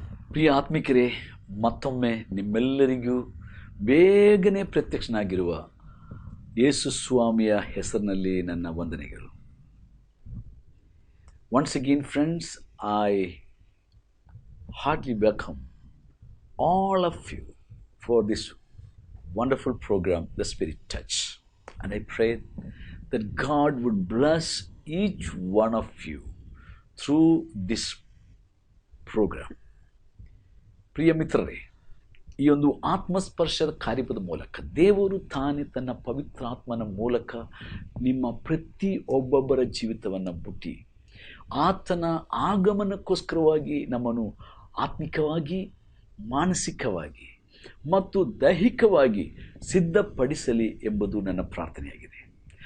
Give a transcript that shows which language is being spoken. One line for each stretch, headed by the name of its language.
Kannada: ಪ್ರಿಯ ಆತ್ಮಿಕರೇ, ಮತ್ತೊಮ್ಮೆ ನಿಮ್ಮೆಲ್ಲರಿಗೂ ಬೇಗನೆ ಪ್ರತ್ಯಕ್ಷನಾಗಿರುವ ಯೇಸು ಸ್ವಾಮಿಯ ಹೆಸರಿನಲ್ಲಿ ನನ್ನ ವಂದನೆಗಳು.
English: Once again, friends, I heartily welcome all of you for this wonderful program, The Spirit Touch. And I pray that God would bless each one of you through this program.
Kannada: ಪ್ರಿಯ ಮಿತ್ರರೇ, ಈ ಒಂದು ಆತ್ಮಸ್ಪರ್ಶದ ಕಾರ್ಯದ ಮೂಲಕ ದೇವರು ತಾನೇ ತನ್ನ ಪವಿತ್ರಾತ್ಮನ ಮೂಲಕ ನಿಮ್ಮ ಪ್ರತಿಯೊಬ್ಬೊಬ್ಬರ ಜೀವಿತವನ್ನು ಮುಟ್ಟಿ ಆತನ ಆಗಮನಕ್ಕೋಸ್ಕರವಾಗಿ ನಮ್ಮನ್ನು ಆತ್ಮಿಕವಾಗಿ, ಮಾನಸಿಕವಾಗಿ ಮತ್ತು ದೈಹಿಕವಾಗಿ ಸಿದ್ಧಪಡಿಸಲಿ ಎಂಬುದು ನನ್ನ ಪ್ರಾರ್ಥನೆಯಾಗಿದೆ.